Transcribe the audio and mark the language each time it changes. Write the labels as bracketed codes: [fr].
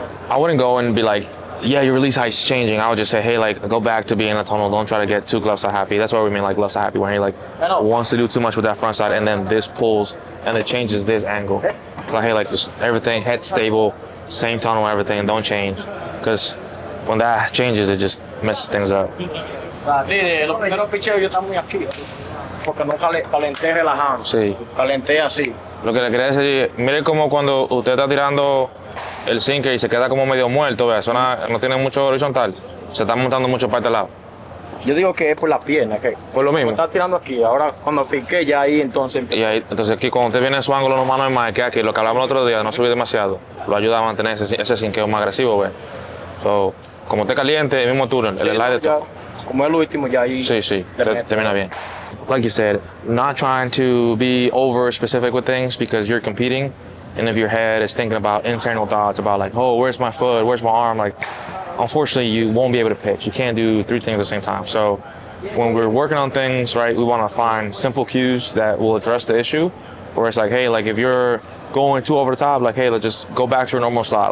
[en] I wouldn't go and be like, yeah, your release height's changing. I would just say, hey, like, go back to being a tunnel. Don't try to get 2 gloves out happy. That's why we mean like gloves out happy, when he like wants to do too much with that front side, and then this pulls and it changes this angle. Like, hey, like just everything, head stable, same tunnel, everything, don't change. Because when that changes, it just messes things up. [es] Los primeros picheos yo estaba muy aquí, porque no calenté relajando. Sí. Calenté así. Lo que le quería decir, mire como cuando usted está tirando el sinker y se queda como medio muerto, vea, no tiene mucho horizontal, se está montando mucho para este lado. Yo digo que es por la pierna, que Por lo mismo. está tirando aquí, ahora cuando finqué ya ahí entonces Y ahí, entonces aquí cuando usted viene en su ángulo normal, que aquí, lo que hablamos el otro día, no subir demasiado, lo ayuda a mantener ese sinqueo más agresivo, ve. So, como esté caliente, el mismo túnel, el slide de todo. como es el último ya ahí. Sí, termina bien. [en] Like you said, not trying to be over specific with things because you're competing, and if your head is thinking about internal thoughts about like, oh, where's my foot, where's my arm, like, unfortunately you won't be able to pitch. You can't do 3 things at the same time. So when we're working on things, right, we want to find simple cues that will address the issue, where it's like, hey, like if you're going too over the top, like, hey, let's just go back to your normal slot.